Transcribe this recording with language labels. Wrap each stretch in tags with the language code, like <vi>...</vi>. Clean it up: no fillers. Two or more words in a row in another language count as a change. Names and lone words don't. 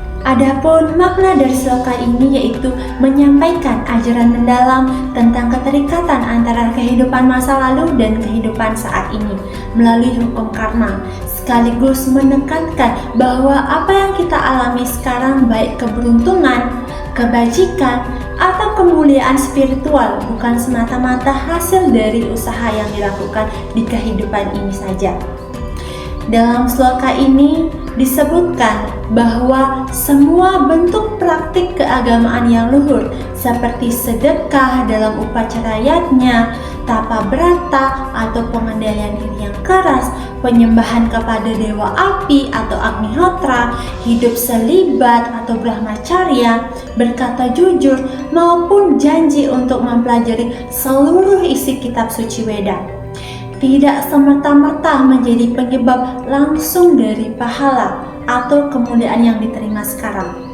<id>Adapun makna dari sloka ini yaitu menyampaikan ajaran mendalam tentang keterikatan antara kehidupan masa lalu dan kehidupan saat ini melalui hukum karma, sekaligus menekankan bahwa apa yang kita alami sekarang baik keberuntungan, kebajikan, atau kemuliaan spiritual bukan semata-mata hasil dari usaha yang dilakukan di kehidupan ini saja. Dalam sloka ini disebutkan bahwa semua bentuk praktik keagamaan yang luhur seperti sedekah dalam upacara yatnya, tapa brata atau pengendalian diri yang keras, penyembahan kepada dewa api atau Agnihotra, hidup selibat atau brahmacharya, berkata jujur, maupun janji untuk mempelajari seluruh isi kitab suci Weda tidak semerta-merta menjadi penyebab langsung dari pahala atau kemuliaan yang diterima sekarang.</id>